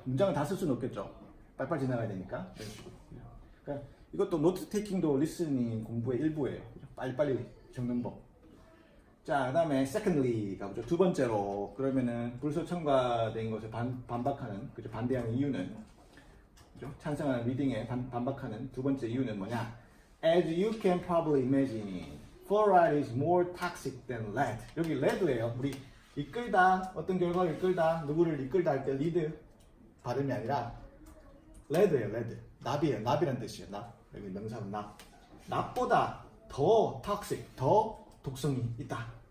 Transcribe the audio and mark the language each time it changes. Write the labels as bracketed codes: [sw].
[ko] 문장을 다 쓸 수는 없겠죠. 빨빨 지나가야 되니까. 이런 식으로. 그러니까 이것도 노트 테이킹도 리스닝 공부의 일부예요. 그죠? 빨리빨리 적는 법. 자, 그다음에 [en] secondly [ko] 가 뭐죠? 두 번째로 그러면은 불소 첨가된 것에 반박하는 그죠? 반대하는 이유는 그죠? 찬성하는 리딩에 반박하는 두 번째 이유는 뭐냐? [en] As you can probably imagine, fluoride is more toxic than lead. [ko] 여기 lead예요. 우리 이끌다 어떤 결과를 이끌다 누구를 이끌다 할 때 lead 발음이 아니라 lead예요. lead. 납이에요. 납이란 뜻이에요. 납. 여기 명사는 납. 납보다 더 toxic, 더 독성이 있다.